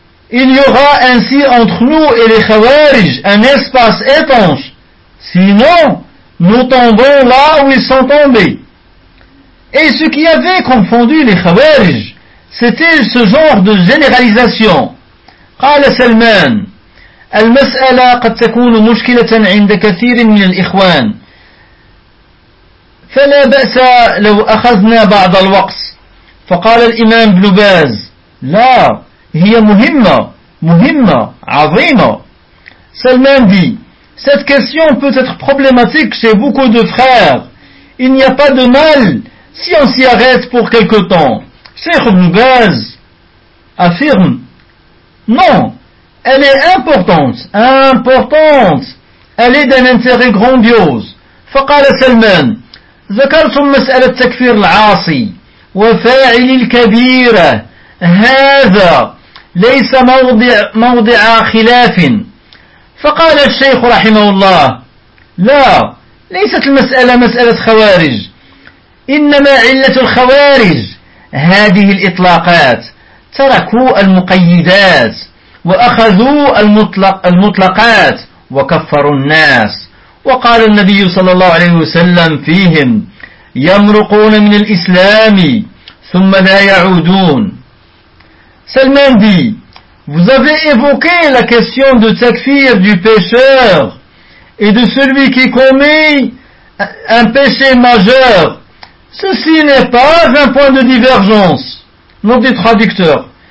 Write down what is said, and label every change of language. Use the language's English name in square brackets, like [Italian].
[French] Il y aura ainsi entre nous et les Khawarij un espace étanche, sinon nous tombons là où ils sont tombés. Et ce qui avait confondu les Khawarij, c'était ce genre de généralisation. [Arabic] قال سلمان المسألة قد تكون مشكلة عند كثير من الإخوان فلا بأس لو أخذنا بعض الوقت فقال الإمام ابن باز لا هي مهمة عظيمة [French] Salman dit, cette question peut être problématique chez beaucoup de frères. Il n'y a pas de mal si on s'y arrête pour quelque temps. Cheikh Ibn Baz affirme, non, elle est importante, importante. Elle est d'un intérêt grandiose. [Arabic] فقال سلمان ذكرتم مسألة تكفير العاصي وفاعل الكبيرة هذا ليس موضع خلاف. فقال الشيخ رحمه الله لا ليست المسألة مسألة خوارج إنما علة الخوارج هذه الإطلاقات تركوا المقيدات وأخذوا المطلقات وكفروا الناس. وقال النبي صلى الله عليه وسلم فيهم يمرقون من الإسلام ثم لا يعودون. [French] سلمان دي vous avez évoqué la question de takfir du pécheur et de celui qui commet un péché majeur. Ceci n'est pas un point de divergence. Note des traducteurs.